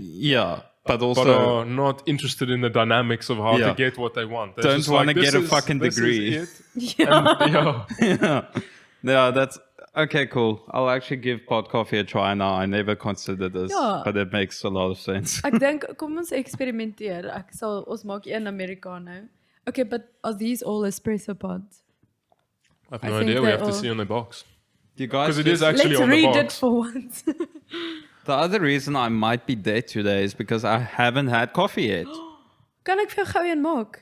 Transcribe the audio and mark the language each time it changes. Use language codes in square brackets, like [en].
[en] Yeah. But also, but are not interested in the dynamics of how to get what they want. They're don't want to get a fucking degree. Yeah, that's okay. Cool. I'll actually give pot coffee a try now. I never considered this, but it makes a lot of sense. [af] Ek dink kom ons eksperimenteer. Ons maak een Americano. [en] Okay, but are these all espresso pods? I have no idea. We have to see on the box. You guys, because it is actually Let's on the read box. it for once. The other reason I might be dead today is because I haven't had coffee yet. [af] Kan ek vir jou gou een maak?